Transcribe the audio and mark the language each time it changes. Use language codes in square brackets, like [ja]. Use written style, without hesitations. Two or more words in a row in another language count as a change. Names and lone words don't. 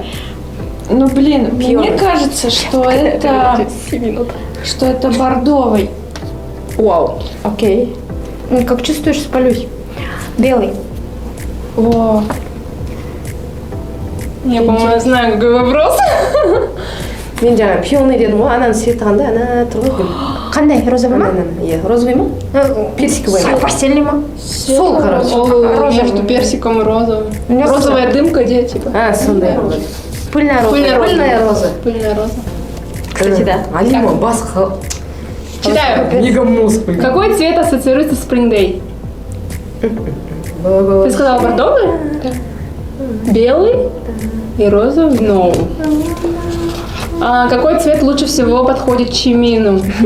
[ru] Ну, блин, мне кажется, что это бордовый. Вау. Окей. Как чувствуешь, спалюсь. Белый. О, Я, по-моему, знаю, какой вопрос. [kk] Мен жаңа пионер дедім ғой, ананы светағанда ана тұр ғой гүл. Қандай, розовый ма? Иә, розовый ма? Персиковый. Постельный ма? Сол, короче. [ru] О, между персиком и розовым. Розовая дымка, где, типа? [kk] Сондай. [ru] Пыльная роза. Пыльная роза. Пыльная роза. Кстати, да. [kk] Алима, басқа. [ru] Читаю. Мега мозг. Какой цвет ассоциируется с Spring Day? Ты сказала бордовый? Белый и розовый? No. Какой цвет лучше всего подходит Чимину?